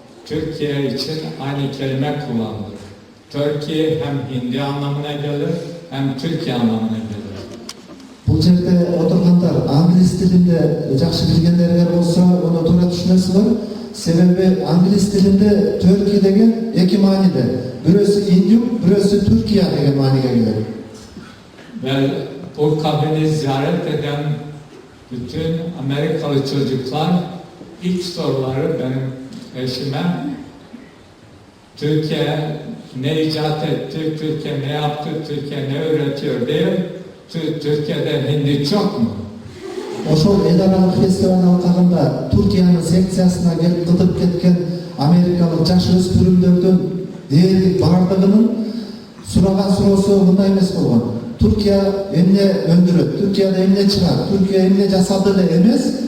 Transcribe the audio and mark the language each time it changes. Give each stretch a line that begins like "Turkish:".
Turkish: Türkiye için aynı kelime kullandık. Türkiye hem Hindi anlamına gelir hem Türkiye anlamına gelir.
Kazakh: Бұл жерде отырғандар англис тілінде жақсы білгендер болса, оны тура түсінесіздер. Себебі англис тілінде Түркия деген екі мағынада. Бірөөсү Индюк, бірөөсү Түркия деген мағынаға келеді.
Turkish: Ve bu kabini ziyaret eden bütün Amerikalı çocuklar ilk soruları benim eşime Türkiye ne icat etti, Türkiye ne yaptı, Türkiye ne üretiyor değil. Türkiye'de Hindi çok mu?
Kyrgyz: Ошол эл аралык фестиваль алкагында Түркиянын секциясына келип кытып кеткен америкалык жаш өспүрүмдөрдүн дээрлик бардыгынын сураган суроосу мындай эмес болгон. Түркия эмне өндүрөт, Түркияда эмне чыгат, Түркия эмне жасады эле эмес.